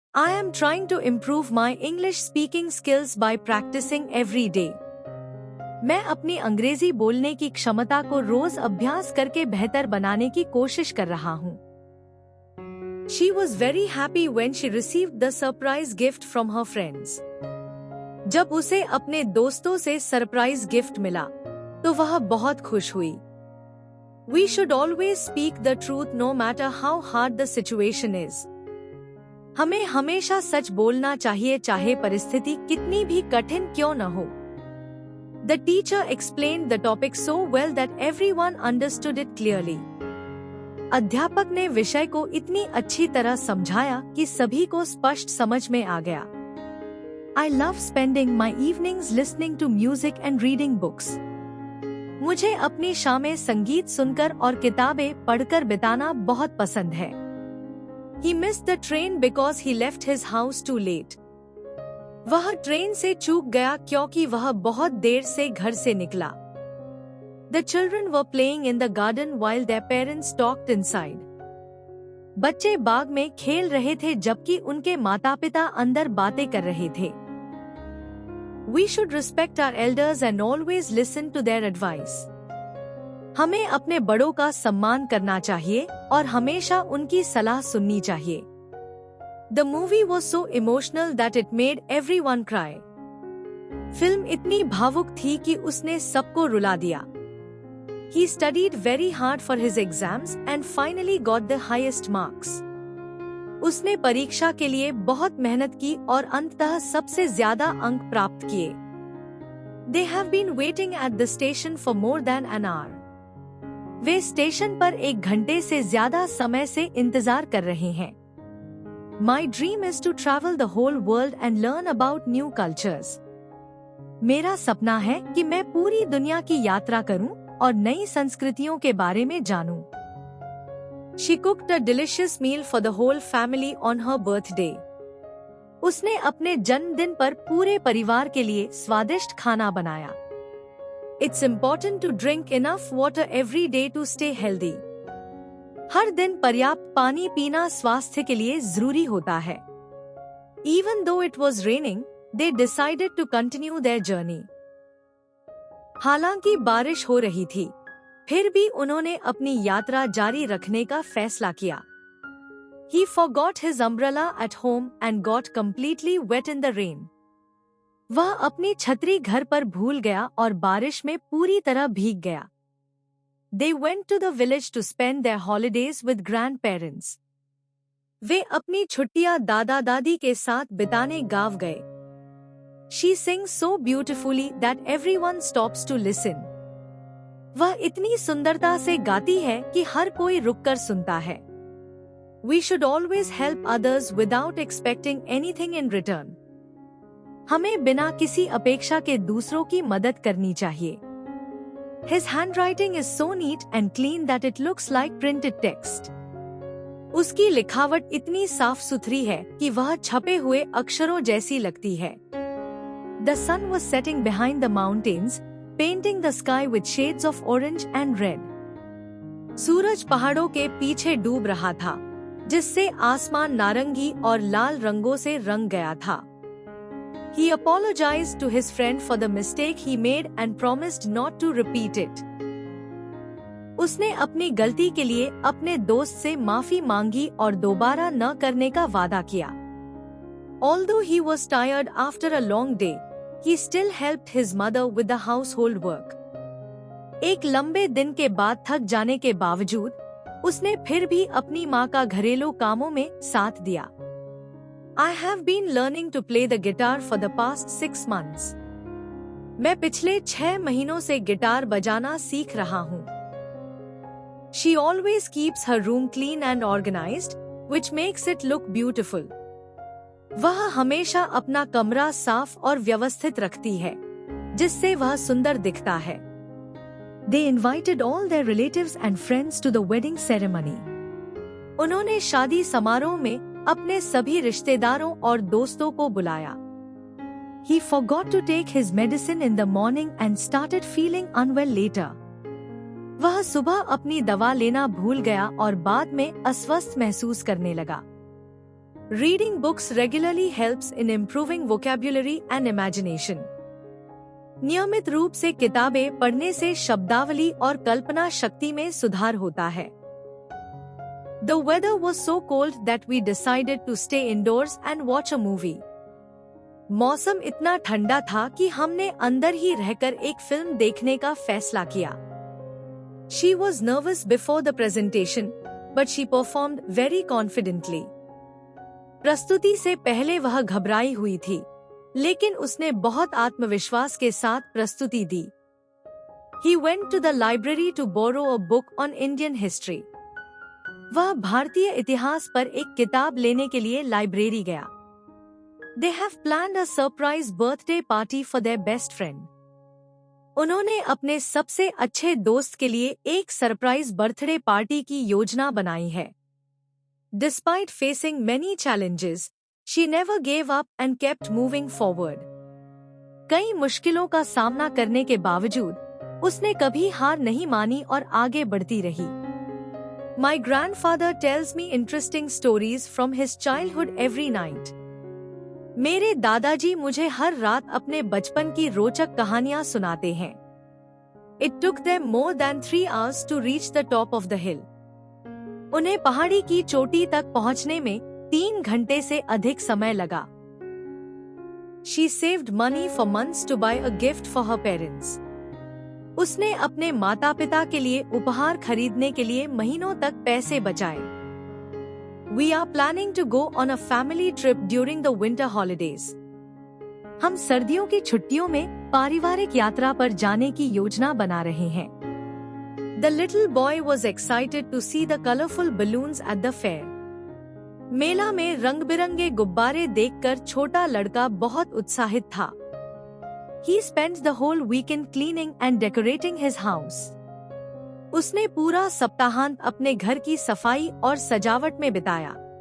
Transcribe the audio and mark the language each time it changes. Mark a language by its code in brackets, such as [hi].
[en] I am trying to improve my English speaking skills by practicing every day. [hi] मैं अपनी अंग्रेजी बोलने की क्षमता को रोज अभ्यास करके बेहतर बनाने की कोशिश कर रहा हूँ. [en] She was very happy when she received the surprise gift from her friends. [hi] जब उसे अपने दोस्तों से सरप्राइज गिफ्ट मिला, तो वह बहुत खुश हुई. [en] We should always speak the truth no matter how hard the situation is. [hi] हमें हमेशा सच बोलना चाहिए चाहे परिस्थिति कितनी भी कठिन क्यों न हो. [en] The teacher explained the topic so well that everyone understood it clearly. [hi] अध्यापक ने विषय को इतनी अच्छी तरह समझाया कि सभी को स्पष्ट समझ में आ गया. [en] I love spending my evenings listening to music and reading books. [hi] मुझे अपनी शामें संगीत सुनकर और किताबें पढ़कर बिताना बहुत पसंद है. [en] He missed the train because he left his house too late. [hi] वह ट्रेन से चूक गया क्योंकि वह बहुत देर से घर से निकला. [en] The children were playing in the garden while their parents talked inside. [hi] बच्चे बाग में खेल रहे थे जबकि उनके माता-पिता अंदर बातें कर रहे थे. [en] We should respect our elders and always listen to their advice. [hi] हमें अपने बड़ों का सम्मान करना चाहिए और हमेशा उनकी सलाह सुननी चाहिए. [en] The movie was so emotional that it made everyone cry. [hi] Film इतनी भावुक थी कि उसने सबको रुला दिया. [en] He studied very hard for his exams and finally got the highest marks. [hi] उसने परीक्षा के लिए बहुत मेहनत की और अंततः सबसे ज्यादा अंक प्राप्त किए. [en] They have been waiting at the station for more than an hour. [hi] Way station पर 1 घंटे से ज्यादा समय से इंतजार कर रहे हैं. [en] My dream is to travel the whole world and learn about new cultures. [hi] मेरा सपना है कि मैं पूरी दुनिया की यात्रा करूं और नई संस्कृतियों के बारे में जानूं. [en] She cooked a delicious meal for the whole family on her birthday. [hi] उसने अपने जन्मदिन पर पूरे परिवार के लिए स्वादिष्ट खाना बनाया. [en] It's important to drink enough water every day to stay healthy. [hi] हर दिन पर्याप्त पानी पीना स्वास्थ्य के लिए जरूरी होता है. [en] Even though it was raining, they decided to continue their journey. [hi] हालांकि बारिश हो रही थी, फिर भी उन्होंने अपनी यात्रा जारी रखने का फैसला किया. [en] He forgot his umbrella at home and got completely wet in the rain. [hi] वह अपनी छतरी घर पर भूल गया और बारिश में पूरी तरह भीग गया. [en] They went to the village to spend their holidays with grandparents. [hi] वे अपनी छुट्टियां दादा दादी के साथ बिताने गांव गए. [en] She sings so beautifully that everyone stops to listen. [hi] वह इतनी सुंदरता से गाती है कि हर कोई रुककर सुनता है. [en] We should always help others without expecting anything in return. [hi] हमें बिना किसी अपेक्षा के दूसरों की मदद करनी चाहिए. [en] His handwriting is so neat and clean that it looks like printed text. [hi] उसकी लिखावट इतनी साफ सुथरी है कि वह छपे हुए अक्षरों जैसी लगती है. [en] The sun was setting behind the mountains, painting the sky with shades of orange and red. [hi] सूरज पहाड़ों के पीछे डूब रहा था, जिससे आसमान नारंगी और लाल रंगों से रंग गया था. [en] He apologized to his friend for the mistake he made and promised not to repeat it. [hi] उसने अपनी गलती के लिए अपने दोस्त से माफी मांगी और दोबारा न करने का वादा किया. [en] Although he was tired after a long day, he still helped his mother with the household work. [hi] एक लंबे दिन के बाद थक जाने के बावजूद उसने फिर भी अपनी माँ का घरेलू कामों में साथ दिया. [en] I have been learning to play the guitar for the past 6 months. [hi] मैं पिछले 6 महीनों से गिटार बजाना सीख रहा हूँ. [en] She always keeps her room clean and organized, which makes it look beautiful. [hi] वह हमेशा अपना कमरा साफ और व्यवस्थित रखती है, जिससे वह सुंदर दिखता है. [en] They invited all their relatives and friends to the wedding ceremony. [hi] उन्होंने शादी समारोह में अपने सभी रिश्तेदारों और दोस्तों को बुलाया. [en] He forgot to take his medicine in the morning and started feeling unwell later. [hi] वह सुबह अपनी दवा लेना भूल गया और बाद में अस्वस्थ महसूस करने लगा. [en] Reading books regularly helps in improving vocabulary and imagination. [hi] नियमित रूप से किताबें पढ़ने से शब्दावली और कल्पना शक्ति में सुधार होता है। [en] The weather was so cold that we decided to stay indoors and watch a movie. [hi] मौसम इतना ठंडा था कि हमने अंदर ही रहकर एक फिल्म देखने का फैसला किया। [en] She was nervous before the presentation, but she performed very confidently. [hi] प्रस्तुति से पहले वह घबराई हुई थी, लेकिन उसने बहुत आत्मविश्वास के साथ प्रस्तुति दी। [en] He went to the library to borrow a book on Indian history. [hi] वह भारतीय इतिहास पर एक किताब लेने के लिए लाइब्रेरी गया। [en] They have planned a surprise birthday party for their best friend. [hi] उन्होंने अपने सबसे अच्छे दोस्त के लिए एक सरप्राइज बर्थडे पार्टी की योजना बनाई है। [en] Despite facing many challenges, she never gave up and kept moving forward. [hi] कई मुश्किलों का सामना करने के बावजूद उसने कभी हार नहीं मानी और आगे बढ़ती रही। [en] My grandfather tells me interesting stories from his childhood every night. [hi] मेरे दादाजी मुझे हर रात अपने बचपन की रोचक कहानियां सुनाते हैं। [en] It took them more than 3 hours to reach the top of the hill. [hi] उन्हें पहाड़ी की चोटी तक पहुंचने में 3 घंटे से अधिक समय लगा। [en] She saved money for months to buy a gift for her parents. [hi] उसने अपने माता-पिता के लिए उपहार खरीदने के लिए महीनों तक पैसे बचाए। [en] We are planning to go on a family trip during the winter holidays. [hi] हम सर्दियों की छुट्टियों में पारिवारिक यात्रा पर जाने की योजना बना रहे हैं। [en] The little boy was excited to see the colorful balloons at the fair. [hi] मेला में रंग-बिरंगे गुब्बारे देखकर छोटा लड़का बहुत उत्साहित था। [en] He spent the whole weekend cleaning and decorating his house. [hi] उसने पूरा सप्ताहांत अपने घर की सफाई और सजावट में बिताया।